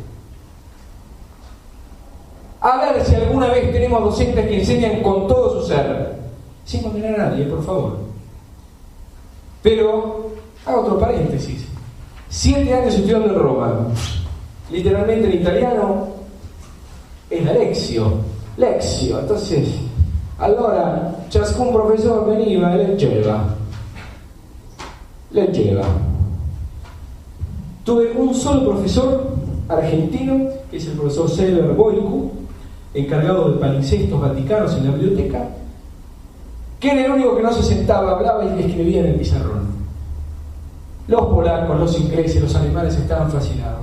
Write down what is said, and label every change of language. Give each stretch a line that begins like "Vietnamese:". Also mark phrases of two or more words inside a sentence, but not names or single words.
Spanish: A ver si alguna vez tenemos docentes que enseñan con todo su ser, sin condenar a nadie, por favor. Pero, hago otro paréntesis. 7 años estudiando en Roma. Literalmente en italiano es la Lexio. Entonces,
Italian: allora ciascun professor veniva e leggeva.
Spanish: Tuve un solo profesor argentino, que es el profesor Sever Boicu, encargado de palimpsestos vaticanos en la biblioteca, que era el único que no se sentaba, hablaba y escribía en el pizarrón. Los polacos, los ingleses, los alemanes estaban fascinados.